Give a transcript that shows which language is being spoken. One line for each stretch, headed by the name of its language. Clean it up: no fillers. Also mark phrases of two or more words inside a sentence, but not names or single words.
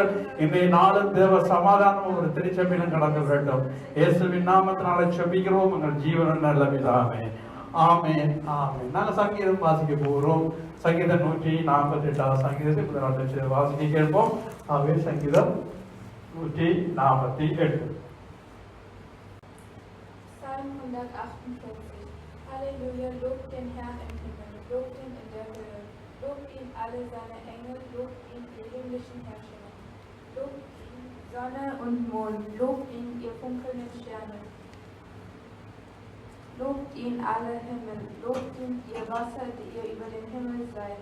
Tamil: இன்றைய நாளும் தேவ சமாதானம் ஒரு திருச்சபையிலும் கடந்து வேண்டும். இயேசுவின் நாமத்தினால செபிக்கிறோம் எங்கள் ஜீவனும் நல்ல பிதாவே, ஆமென், ஆமென். நாங்கள் சங்கீதம் வாசிக்க போகிறோம். சங்கீதம் 148 சங்கீதத்தை முதலாவது வாசிக்க கேட்போம். ஆகவே சங்கீதம் 148.
German: Psalm 148. Halleluja, lobt den Herrn im Himmel, lobt ihn in der Höhe, lobt ihn alle seine Engel, lobt ihn die himmlischen Herrscher, lobt ihn Sonne und Mond, lobt ihn ihr funkelnden Sterne, lobt ihn alle Himmel, lobt ihn ihr Wasser, die ihr über den Himmel seid.